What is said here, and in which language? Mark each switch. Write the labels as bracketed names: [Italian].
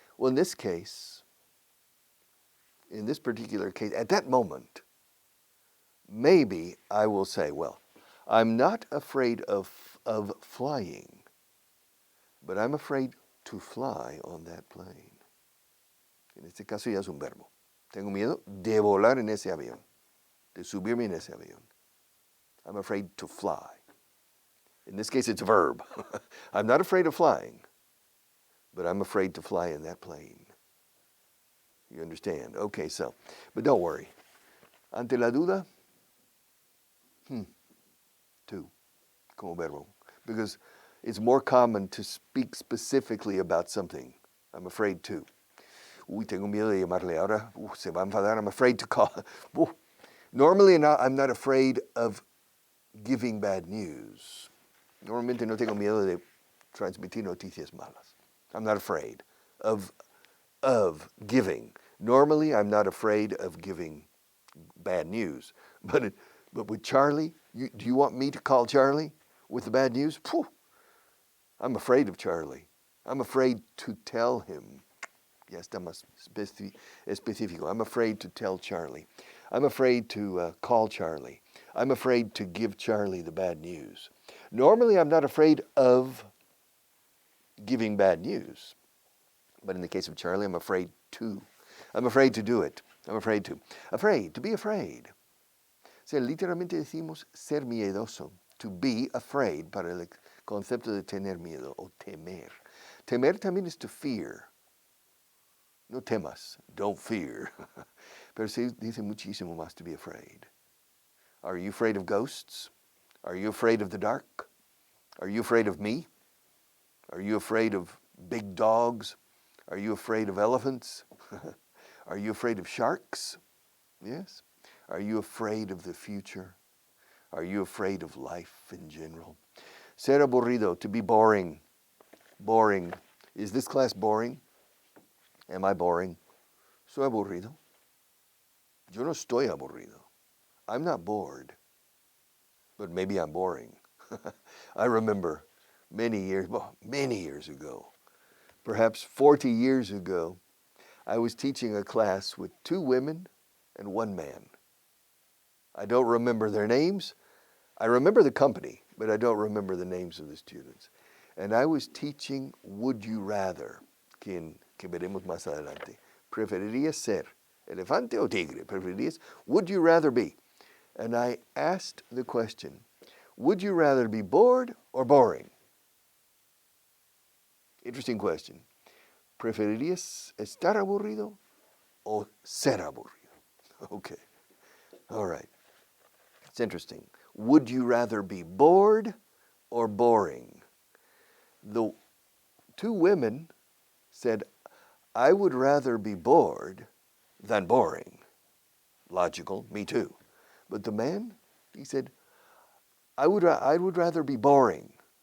[English] Well, in this case, in this particular case, at that moment, maybe I will say, well, I'm not afraid of flying, but I'm afraid to fly on that plane. [Spanish] En este caso ya es un verbo. Tengo miedo de volar en ese avión, de subirme en ese avión. [English] I'm afraid to fly. In this case, it's a verb. I'm not afraid of flying, but I'm afraid to fly in that plane. You understand? Okay, so, but don't worry. [Spanish] Ante la duda, to, como verbo. [English] Because it's more common to speak specifically about something. I'm afraid to. [Spanish] Uy, tengo miedo de llamarle ahora. Se va a enfadar. [English] I'm afraid to call. Normally, I'm not afraid of giving bad news. [Spanish] Normalmente no tengo miedo de transmitir noticias malas. [English] I'm not afraid of giving. Normally, I'm not afraid of giving bad news. But with Charlie, do you want me to call Charlie with the bad news? Phew, I'm afraid of Charlie. I'm afraid to tell him. Ya está más específico. I'm afraid to tell Charlie. I'm afraid to call Charlie. I'm afraid to give Charlie the bad news. Normally, I'm not afraid of giving bad news. But in the case of Charlie, I'm afraid to. I'm afraid to do it. I'm afraid to. Afraid, to be afraid. [Spanish] O sea, literalmente decimos ser miedoso. [English] To be afraid, [Spanish] para el concepto de tener miedo o temer. Temer también es [English] to fear. [Spanish] No temas, [English] don't fear. [Spanish] Pero se dice muchísimo más [English] to be afraid. Are you afraid of ghosts? Are you afraid of the dark? Are you afraid of me? Are you afraid of big dogs? Are you afraid of elephants? Are you afraid of sharks? Yes. Are you afraid of the future? Are you afraid of life in general? [Spanish] Ser aburrido, [English] to be boring. Boring. Is this class boring? Am I boring? [Spanish] ¿Soy aburrido? Yo no estoy aburrido. [English] I'm not bored. But maybe I'm boring. I remember many years ago, perhaps 40 years ago, I was teaching a class with 2 women and 1 man. I don't remember their names. I remember the company, but I don't remember the names of the students. And I was teaching Would You Rather, [Spanish] que veremos más adelante. ¿Preferirías ser elefante o tigre? [English] ¿Preferirías? Would you rather be? And I asked the question, would you rather be bored or boring? Interesting question. [Spanish] ¿Preferirías estar aburrido o ser aburrido? [English] Okay. All right. It's interesting. Would you rather be bored or boring? The 2 women said, I would rather be bored than boring. Logical, me too. But the man, he said, I would rather be boring.